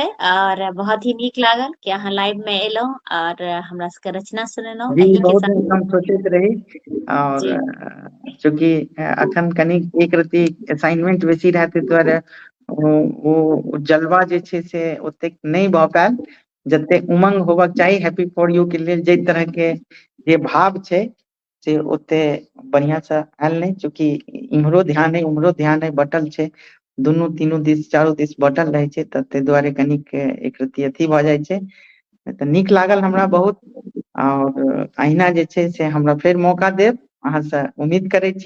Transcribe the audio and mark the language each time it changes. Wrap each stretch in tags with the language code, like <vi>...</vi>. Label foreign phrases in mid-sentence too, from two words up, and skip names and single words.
<mai>और बहुत ही नीक लागल कि अहाँ लाइव में एलहुँ और हमरा सबके रचना सुनेलहुँ जी, एही के बहुत दिन साथ। से हम सोचैत रही, और जी चूंकि अखन कनी एक रती असाइनमेंट बेसी रहै, ताहि दुआरे ओ जलवा जे छै से ओतेक नहीं भऽ पायल, जते उमंग होबक चाही</mai> <en>happy for you</en> <mai>के लेल, जाहि तरह के जे भाव छै से ओते बढ़िया से आयल नहीं, चूंकि इम्हरो ध्यान है उम्हरो ध्यान है, बटल छै दुनू तीनू दिस चारू दिस बटल रहै छै, तऽ ताहि दुआरे कनिक एक रती अथी भऽ जाइ छै। तऽ नीक लागल हमरा बहुत, और अहिना जे छै से हमरा फेर मौका देब, अहाँ से उम्मीद करै छी।</mai>